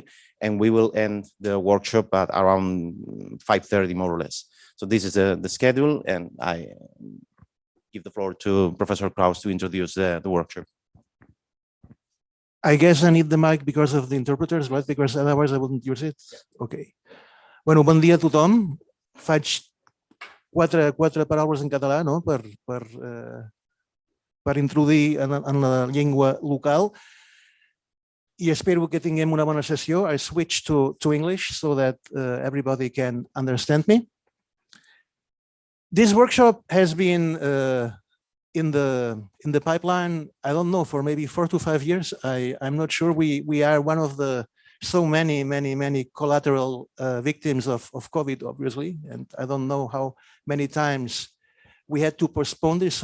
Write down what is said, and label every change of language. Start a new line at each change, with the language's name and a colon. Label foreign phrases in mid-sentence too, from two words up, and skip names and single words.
English: And we will end the workshop at around 5:30, more or less. So this is the schedule, and I give the floor to Professor Kraus to introduce the workshop. I guess I need the mic because of the interpreters, right? Because otherwise I wouldn't use it.
Catalan: Okay. Bueno, bon dia a tothom. Faig quatre paraules en català, no? Per introduir en la llengua local. I espero que tinguem una bona sessió.
English: I switch to English so that everybody can understand me. This workshop has been in the pipeline, I don't know, for maybe 4 to 5 years. I'm not sure. We are one of the so many collateral victims of COVID, obviously, and I don't know how many times we had to postpone this.